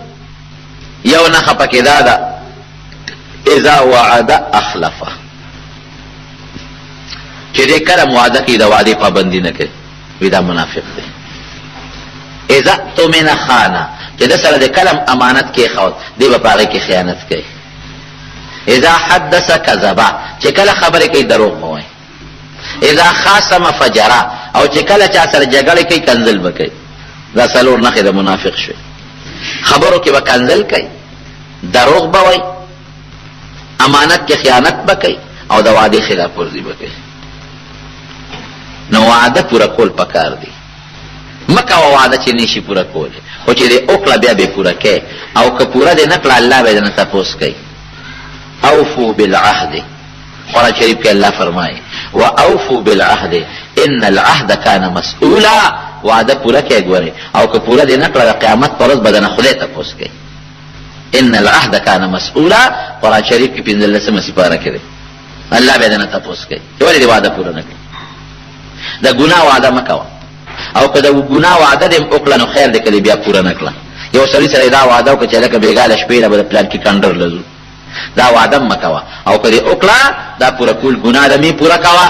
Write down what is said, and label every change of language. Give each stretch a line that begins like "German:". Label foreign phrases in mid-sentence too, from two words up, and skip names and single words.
Pashto: یو نښه پکې دا ده
Arabic: اذا وعد اخلفه،
Pashto: چې دې کله وعده کوي د وعدې پابندي نه کوي، وی دا منافق دی.
Arabic: اذا اؤتمن خان،
Pashto: چې د سره د کلم امانت کې خود دی په هغه کې خیانت کوي.
Arabic: اذا حدث كذبا،
Pashto: چې کله خبره کوي دروغ وایي.
Arabic: اذا خاصم فجرا،
Pashto: او چې کله چا سره جګړه کوي کنزل وکړي. دا څلور نښې د منافق شوي. خبرو کې به کنزل کوي، دروغ به وایي، امانت کې خیانت به کوي، او د وعدې خلاف ورزي به کوي. نو وعده پورا کول پکار دی. مکه وعده چې نشي پورا کولی، خو چې دې وکړه بیا به پورا کوي، او که پورا دې نه کړه الله به دې تپوس کوي.
Arabic: اوفوا بالعهد،
Pashto: قرآن شریف کې الله فرمایي
Arabic: واوفوا بالعهد ان العهد كان مسؤولا،
Pashto: وعده پورا کوي ګوره، او که پورا دې نه کړه قیامت پر ورځ به دې خدای تپوس کوي.
Arabic: ان العهد كان مسؤولا،
Pashto: قرآن شریف کې 15 سپاره کې الله به دې تپوس کوي ولې دې وعده پورا نه کوي. د ګناه وعده مکوه، او که د ګناه وعده دې وکړه نو خیر دې کړي بیا پورا نه کړه. یو سړي سره دا وعده وکړه چې لکه بیګاله شپې له پلان کې کاندر لزو، دا وعده مکوه، او که دې وکړه دا پورا کول ګناه دې پورا کوه.